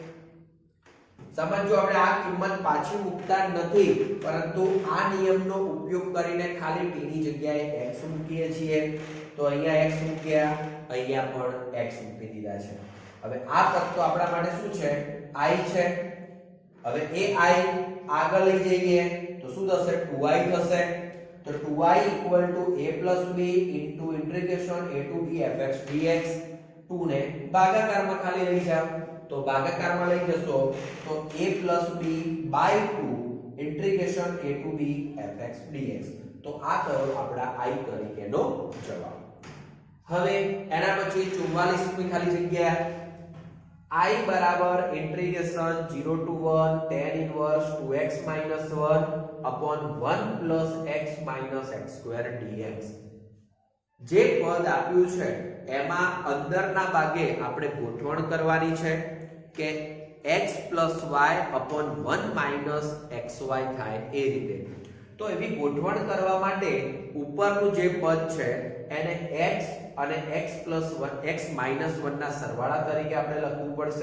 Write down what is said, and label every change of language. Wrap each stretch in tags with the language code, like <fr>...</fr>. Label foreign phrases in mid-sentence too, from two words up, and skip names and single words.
<gu>સમજો આપણે આ કિંમત પાછી મૂકતા નથી પરંતુ આ નિયમનો ઉપયોગ કરીને ખાલી t ની જગ્યાએ x મૂકીએ છીએ. તો અહીંયા x મૂક્યા, અહીંયા પણ x મૂકી દીધા છે. હવે આ પદ તો આપણા માટે શું છે? i છે. હવે એ i આગળ લઈ જઈએ તો શું થશે? 2i થશે.</gu> <en>તો 2i equal to a plus b into integration a to b fx dx.</en> <gu>2 ને ભાગાકારમાં ખાલી લઈ જાવ તો ભાગાકારમાં લઈ જશો તો</gu> <en>a plus b by 2 integration a to b fx dx.</en> <gu>તો આ થયો આપણા i તરીકેનો જવાબ. હવે એના પછી 44 ની ખાલી જગ્યા i બરાબર</gu> <en>integration 0 to 1 tan inverse 2x minus 1 upon 1 plus x minus x square dx.</en> <gu>જે પદ આપ્યું છે એમાં અંદરના ભાગે આપણે ગોઠવણ કરવાની છે કે</gu> <en>x plus y upon 1 minus xy</en> <gu>થાય એ રીતે. તો એવી ગોઠવણ કરવા માટે ઉપરનું જે પદ છે એને x અને</gu> <en>x plus 1 x minus 1</en> <gu>ના સરવાળા તરીકે આપણે લખવું પડશે.</gu>